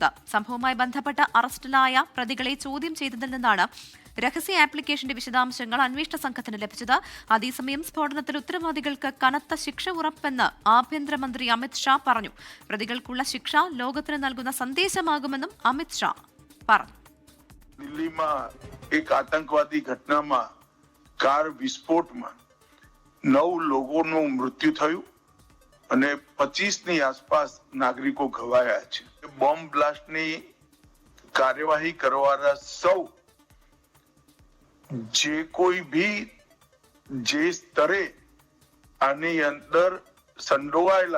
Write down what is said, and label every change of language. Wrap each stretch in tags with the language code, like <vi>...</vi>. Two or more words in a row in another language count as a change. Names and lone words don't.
<ml>സംഭവവുമായി ബന്ധപ്പെട്ട് അറസ്റ്റിലായ പ്രതികളെ ചോദ്യം ചെയ്തതിൽ നിന്നാണ് രഹസ്യ ആപ്ലിക്കേഷന്റെ വിശദാംശങ്ങൾ അന്വേഷണ സംഘത്തിന് ലഭിച്ചത്. അതേസമയം സ്ഫോടനത്തിൽ ഉത്തരവാദികൾക്ക് കനത്ത ശിക്ഷ ഉറപ്പെന്ന് ആഭ്യന്തരമന്ത്രി അമിത് ഷാ പറഞ്ഞു. പ്രതികൾക്കുള്ള ശിക്ഷ ലോകത്തിന് നൽകുന്ന സന്ദേശമാകുമെന്നും അമിത് ഷാ പറഞ്ഞു.</ml> <gu>દિલ્હીમાં એક આતંકવાદી ઘટનામાં કાર વિસ્ફોટમાં 9 લોકોનું મૃત્યુ થયું અને 25ની આસપાસ નાગરિકો ઘવાયા છે. બોમ્બ બ્લાસ્ટની કાર્યવાહી કરવાના સૌ જે કોઈ ભી જે સ્તરે આની અંદર સંડોવાયેલા</gu>